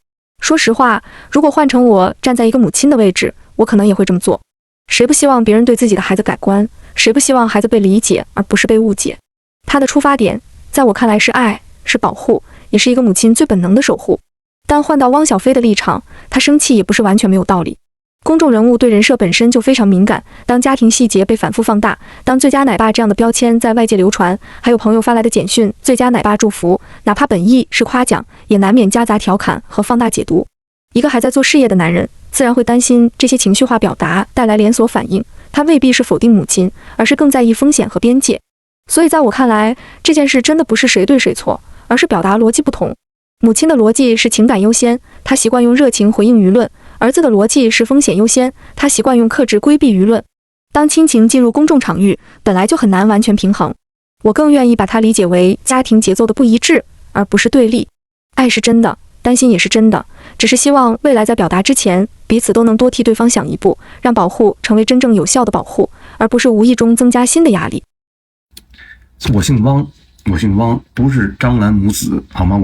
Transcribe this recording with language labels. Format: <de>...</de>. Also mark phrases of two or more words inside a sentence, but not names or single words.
<zh>說實話，如果換成我站在一個母親的位置，我可能也會這麼做。誰不希望別人對自己的孩子改觀？誰不希望孩子被理解，而不是被誤解？他的出發點，在我看來是愛，是保護，也是一個母親最本能的守護。但換到汪小菲的立場，他生氣也不是完全沒有道理。公眾人物對人設本身就非常敏感，當家庭細節被反覆放大，當最佳奶爸這樣的標籤在外界流傳，還有朋友發來的簡訊最佳奶爸祝福，哪怕本意是誇獎，也難免夾雜調侃和放大解讀。一個還在做事業的男人，自然會擔心這些情緒化表達帶來連鎖反應，他未必是否定母親，而是更在意風險和邊界。所以在我看來，這件事真的不是誰對誰錯，而是表達邏輯不同。母親的邏輯是情感優先，她習慣用熱情回應輿論；兒子的邏輯是風險優先，他習慣用克制規避輿論。當親情進入公眾場域，本來就很難完全平衡。我更願意把它理解為家庭節奏的不一致，而不是对立。愛是真的，擔心也是真的，只是希望未來在表達之前，彼此都能多替对方想一步，讓保護成為真正有效的保護，而不是无意中增加新的压力。我姓汪，不是张兰母子，好嗎？</zh>